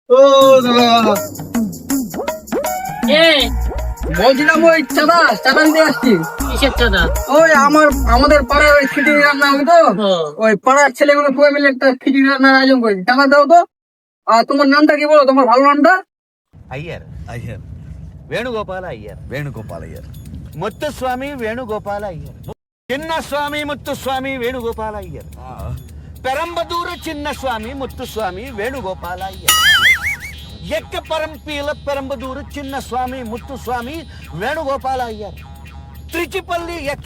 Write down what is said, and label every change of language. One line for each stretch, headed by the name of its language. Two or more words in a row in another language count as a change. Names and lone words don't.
Bangla: ও দাদা এ বলছিলাম ওই চাঁদা নিতে আসছি। কিসের চাঁদা? ওই আমাদের পাড়ার ওই খিচুড়ি রান্না হবে তো, ওই পাড়ার ছেলেগুলো সবাই মিলে একটা খিচুড়ি রান্নার আয়োজন করেছি, চাঁদা দাও তো। আর তোমার নামটা কি বলো, তোমার ভালো নামটা? ಅಯ್ಯರ್ ಅಯ್ಯರ್ ವೇಣುಗೋಪಾಲ ಅಯ್ಯರ್ ವೇಣುಗೋಪಾಲ್ ಅಯ್ಯರ್ ಮುತ್ತುಸ್ವಾಮಿ ವೇಣುಗೋಪಾಲ ಅಯ್ಯರ್ ಚಿನ್ನಸ್ವಾಮಿ ಮುತ್ತುಸ್ವಾಮಿ ವೇಣುಗೋಪಾಲ ಅಯ್ಯರ್ ಪೆರಂಬದೂರ ಚಿನ್ನಸ್ವಾಮಿ ಮುತ್ತುಸ್ವಾಮಿ ವೇಣುಗೋಪಾಲ ಅಯ್ಯರ್ ಎಕ್ಕ ಪರಂಪೀಲ ಪೆರಂಬದೂರ ಚಿನ್ನಸ್ವಾಮಿ ಮುತ್ತುಸ್ವಾಮಿ ವೇಣುಗೋಪಾಲ ಅಯ್ಯರ್ ತ್ರಿಚಿಪಲ್ಲಿ ಎಕ್ಕ